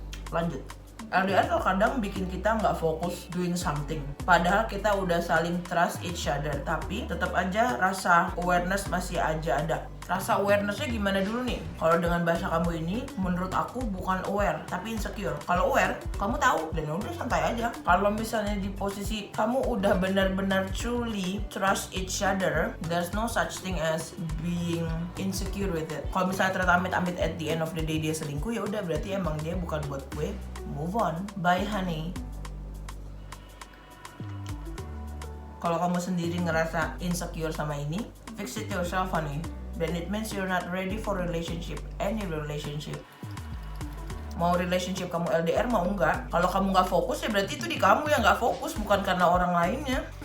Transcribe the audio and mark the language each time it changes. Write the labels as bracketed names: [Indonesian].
[Indonesian] Lanjut. LDR terkadang bikin kita nggak fokus [English] doing something, [Indonesian] padahal kita udah saling [English] trust each other, [Indonesian] tapi tetap aja rasa awareness masih aja ada. Rasa awarenessnya gimana dulu nih? Kalau dengan bahasa kamu ini, menurut aku bukan aware, tapi insecure. Kalau aware, kamu tahu, dan udah santai aja. Kalau misalnya di posisi kamu udah benar-benar [English] truly trust each other, there's no such thing as being insecure with it. [Indonesian] Kalau misalnya ternyata amit-amit [English] at the end of the day [Indonesian] dia selingkuh, ya udah berarti emang dia bukan buat gue. [English] Move on, bye honey. [Indonesian] Kalau kamu sendiri ngerasa insecure sama ini, [English] fix it yourself, honey. Then it means you're not ready for relationship, any relationship. [Indonesian] Mau relationship kamu LDR mau enggak, kalau kamu nggak fokus ya berarti itu di kamu yang nggak fokus, bukan karena orang lainnya.